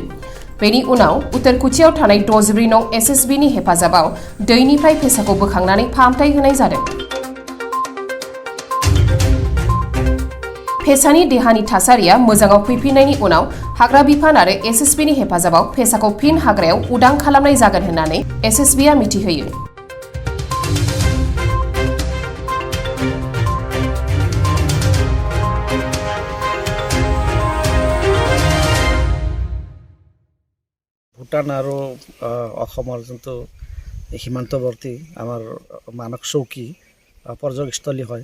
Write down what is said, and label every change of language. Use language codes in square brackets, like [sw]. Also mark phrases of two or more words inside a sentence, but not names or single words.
[brx] बेनि उनाव उतरकुचियाव थानाय 64 नं एसएसबीनि हेफाजाबाव दैनिफ्राय फेसाखौ बोखांनानै फाहामथाय होनाय जादों। फेसानि देहानि थासारिया मोजाङाव फैफिननायनि उनाव हाग्रा बिफान आरो एसएसबीनि हेफाजाबाव फेसाखौ फिन हाग्रायाव उदां खालामनाय जागोन होननानै एसएसबीआ मिथिहोयो। [as] ভূটান আৰু অসমৰ যোনটো সীমান্তৱৰ্তী আমাৰ মানস চৌকী পৰ্যটকস্থলী হয়।